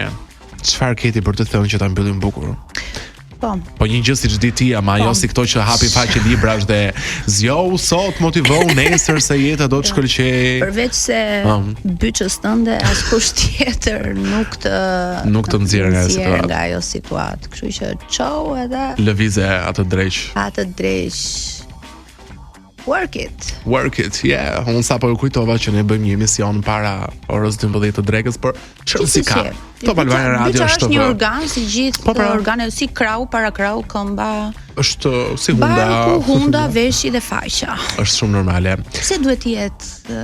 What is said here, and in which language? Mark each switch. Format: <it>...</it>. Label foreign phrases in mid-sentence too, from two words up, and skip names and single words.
<sq>Çfarë keti për të thënë që ta mbyllim bukur? Po një gjë siç di ti, ama jo si këto që hapin faqe librash dhe zgjohu sot motivon nesër se jeta do të shkëlqej. Përveç se byçës tënde askush tjetër nuk të nxjerr nga ajo situatë. Kështu që çau edhe lëvize atë dreq.</sq> <en>Work it, yeah.</en> <sq>Unë sa po kujtova që ne bëjmë një emision para orës 12 të drekës, por çfarë si ka? Top Albania Radio është një organ si gjithë organet, si krau, para krau, këmba. Është si hunda. Barku, hunda, veshi dhe faqja. Është shumë normale. Pse duhet të jetë?</sq>